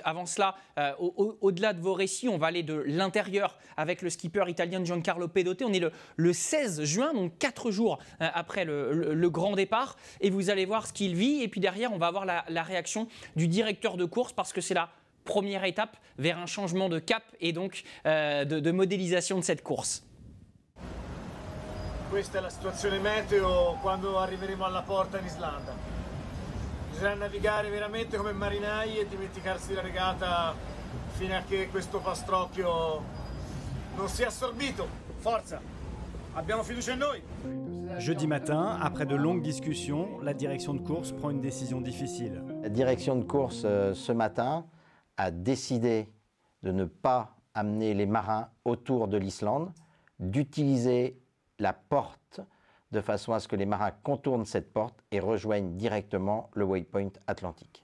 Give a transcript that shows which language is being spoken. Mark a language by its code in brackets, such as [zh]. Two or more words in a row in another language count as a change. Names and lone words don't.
[fr] Avant cela, au-delà de vos récits, on va aller de l'intérieur avec le skipper italien Giancarlo Pedote. On est le 16 juin, donc 4 jours après le grand départ. Et vous allez voir ce qu'il vit. Et puis derrière, on va avoir la réaction du directeur de course parce que c'est la première étape vers un changement de cap et donc de modélisation de cette course. [it] Questa è la situazione meteo quando arriveremo alla porta in Islanda. Bisogna navigare veramente come marinai e dimenticarsi la regata fino a che questo pastrocchio non sia assorbito. Forza, abbiamo fiducia in noi. [fr] Jeudi matin, après de longues discussions, la direction de course prend une décision difficile. La direction de course ce matin a décidé de ne pas amener les marins autour de l'Islande, d'utiliser la porte de façon à ce que les marins contournent cette porte et rejoignent directement le waypoint atlantique.